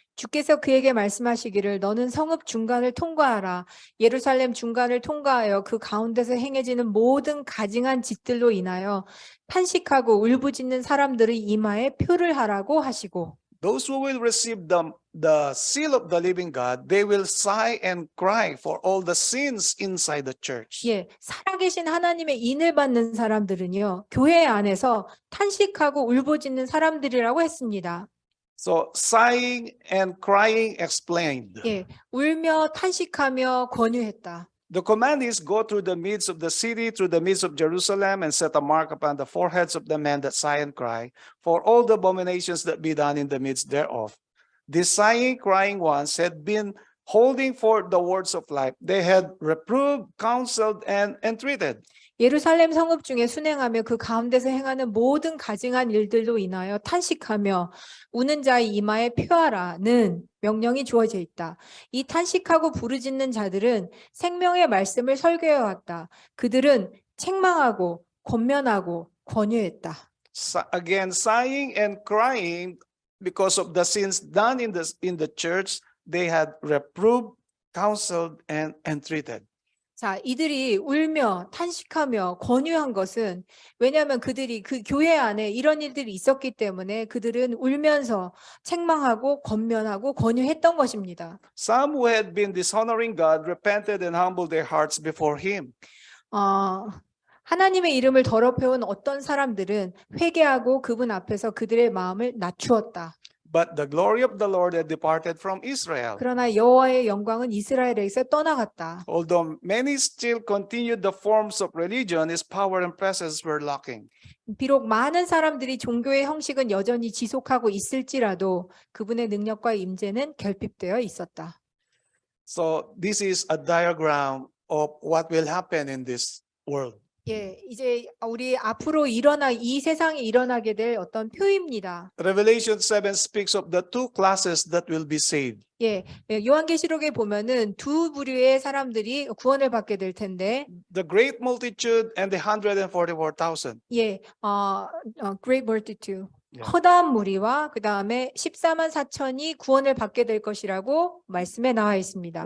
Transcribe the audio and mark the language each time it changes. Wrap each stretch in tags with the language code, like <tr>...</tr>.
<ko>주께서 그에게 말씀하시기를 너는 성읍 중간을 통과하라. 예루살렘 중간을 통과하여 그 가운데서 행해지는 모든 가증한 짓들로 인하여 탄식하고 울부짖는 사람들의 이마에 표를 하라고 하시고.</ko> <en>Those who will receive the seal of the living God, they will sigh and cry for all the sins inside the church.</en> <ko>예, 살아계신 하나님의 인을 받는 사람들은요, 교회 안에서 탄식하고 울부짖는 사람들이라고 했습니다.</ko> <en>So sighing and crying explained.</en> <ko>예, 울며 탄식하며 권유했다.</ko> <en>The command is go through the midst of the city, through the midst of Jerusalem, and set a mark upon the foreheads of the men that sigh and cry, for all the abominations that be done in the midst thereof. These sighing, crying ones had been holding forth the words of life. They had reproved, counseled, and entreated.</en> <ko>예루살렘 성읍 중에 순행하며 그 가운데서 행하는 모든 가증한 일들로 인하여 탄식하며 우는 자의 이마에 표하라는 명령이 주어져 있다. 이 탄식하고 부르짖는 자들은 생명의 말씀을 설교해 왔다. 그들은 책망하고 권면하고 권유했다.</ko> <en>Again, sighing and crying because of the sins done in the church, they had reproved, counseled, and entreated.</en> <ko>자, 이들이 울며 탄식하며 권유한 것은 왜냐하면 그들이 그 교회 안에 이런 일들이 있었기 때문에 그들은 울면서 책망하고 권면하고 권유했던 것입니다.</ko> <en>Some who had been dishonoring God repented and humbled their hearts before Him.</en> <ko>하나님의 이름을 더럽혀온 어떤 사람들은 회개하고 그분 앞에서 그들의 마음을 낮추었다.</ko> <en>But the glory of the Lord had departed from Israel.</en> <ko>그러나 여호와의 영광은 이스라엘에서 떠나갔다.</ko> <en>Although many still continued the forms of religion, His power and presence were lacking.</en> <ko>비록 많은 사람들이 종교의 형식은 여전히 지속하고 있을지라도 그분의 능력과 임재는 결핍되어 있었다.</ko> <en>So this is a diagram of what will happen in this world.</en> <ko>예, 이제 우리 앞으로 이 세상에 일어나게 될 어떤 표입니다.</ko> <en>Revelation 7 speaks of the two classes that will be saved.</en> <ko>예, 요한계시록에 보면은 두 부류의 사람들이 구원을 받게 될 텐데,</ko> <en>The great multitude and the 144,000. 예, great multitude.</en> <ko>예. 허다한 무리와 그 다음에 14만 4천이 구원을 받게 될 것이라고 말씀에 나와 있습니다.</ko>